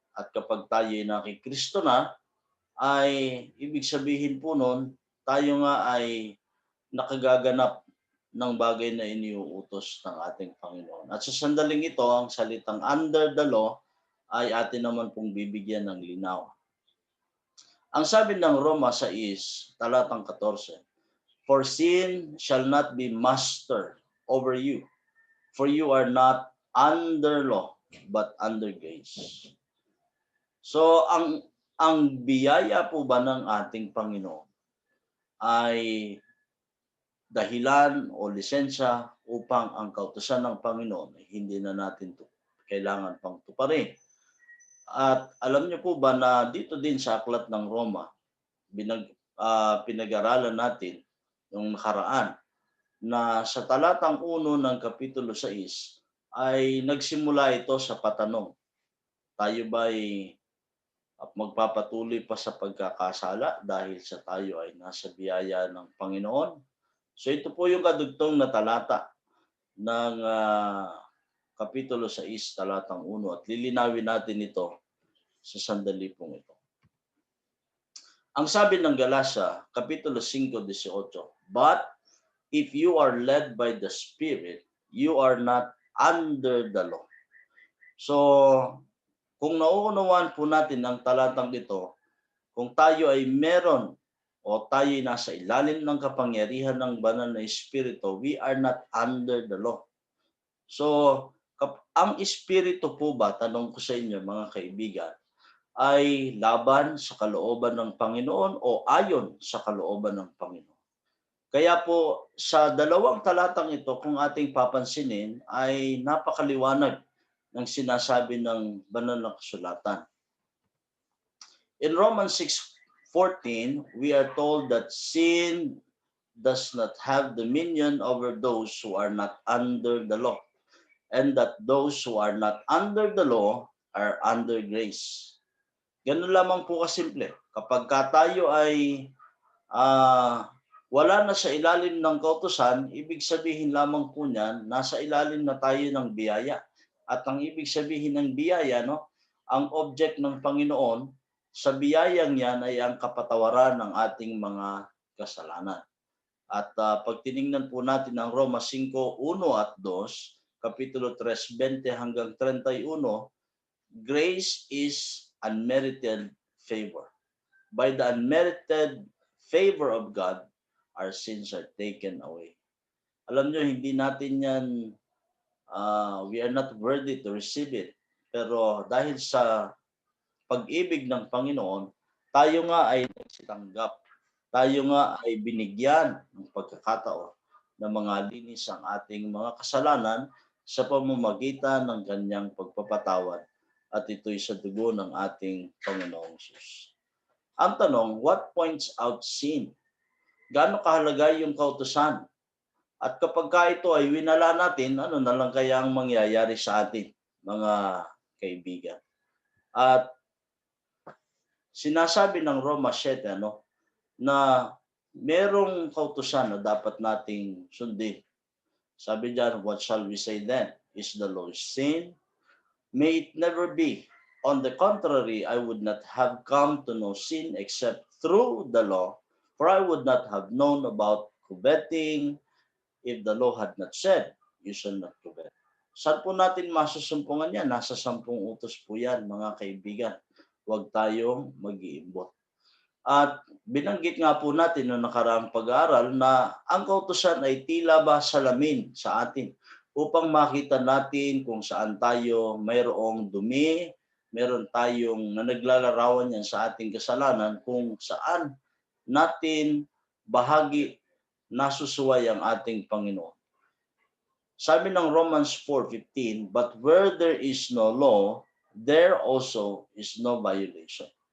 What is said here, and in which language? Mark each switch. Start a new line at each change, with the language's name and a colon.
Filipino: At kapag tayo ay nakikristo na, ay ibig sabihin po nun, tayo nga ay nakagaganap ng bagay na iniuutos ng ating Panginoon. At sa sandaling ito, ang salitang
English: under the law
Filipino: ay atin naman pong bibigyan ng linaw. Ang sabi ng Roma 6, talatang 14,
English: for sin shall not be master over you, for you are not under law, but under grace.
Filipino: So, ang biyaya po ba ng ating Panginoon ay dahilan o lisensya upang ang kautusan ng Panginoon ay hindi na natin kailangan pang tuparin. At alam niyo po ba na dito din sa aklat ng Roma, pinag-aralan natin yung nakaraan na sa talatang 1 ng Kapitulo 6 ay nagsimula ito sa patanong. Tayo ba'y magpapatuloy pa sa pagkakasala dahil sa tayo ay nasa biyaya ng Panginoon? So ito po yung kadugtong na talata ng Kapitulo 6, talatang 1 at lilinawin natin ito sa sandali pong ito. Ang sabi ng Galasa, Kapitulo 5:18,
English: "But if you are led by the Spirit, you are not under the law."
Filipino: So, kung nauunawaan po natin ang talatang ito, kung tayo ay meron o tayo ay nasa ilalim ng kapangyarihan ng banal na Espiritu,
English: we are not under the law.
Filipino: So, ang Espiritu po ba, tanong ko sa inyo mga kaibigan, ay laban sa kalooban ng Panginoon o ayon sa kalooban ng Panginoon? Kaya po sa dalawang talatang ito, kung ating papansinin, ay napakaliwanag ng sinasabi ng banal na kasulatan.
English: In Romans 6:14, we are told that sin does not have dominion over those who are not under the law, and that those who are not under the law are under grace.
Filipino: Ganun lamang po kasimple. Kapag tayo ay wala na sa ilalim ng kautusan, ibig sabihin lamang po niyan, nasa ilalim na tayo ng biyaya. At ang ibig sabihin ng biyaya, ang object ng Panginoon, sa biyayang yan ay ang kapatawaran ng ating mga kasalanan. At pag tiningnan po natin ang Roma 5:1 at 2, Kapitulo 3, 20 hanggang 31,
English: grace is unmerited favor. By the unmerited favor of God, our sins are taken away.
Filipino: Alam nyo, hindi natin yan,
English: we are not worthy to receive it.
Filipino: Pero dahil sa pag-ibig ng Panginoon, tayo nga ay nagsitanggap. Tayo nga ay binigyan ng pagkakataon na mga linis ang ating mga kasalanan sa pamamagitan ng kanyang pagpapatawad. At ito'y sa dugo ng ating Panginoong Hesus. Ang tanong,
English: what points out sin?
Filipino: Gaano kahalaga yung kautusan? At kapag ito ay winala natin, ano na lang kaya ang mangyayari sa atin, mga kaibigan? At sinasabi ng Roma 7, na merong kautusan na dapat nating sundin. Sabi diyan,
English: what shall we say then? Is the law sin? May it never be. On the contrary, I would not have come to know sin except through the law, for I would not have known about coveting if the law had not said, you shall not covet.
Filipino: Saan po natin masusumpungan yan? Nasa 10 utos po yan, mga kaibigan. Huwag tayong mag-iimbot. At binanggit nga po natin noong nakaraang pag-aaral na ang kautusan ay tila ba salamin sa atin upang makita natin kung saan tayo mayroong dumi, meron tayong naglalarawan yan sa ating kasalanan, kung saan natin bahagi nasusuway ang ating Panginoon. Sabi ng
English: Romans 4:15, but where there is no law, there also is no violation.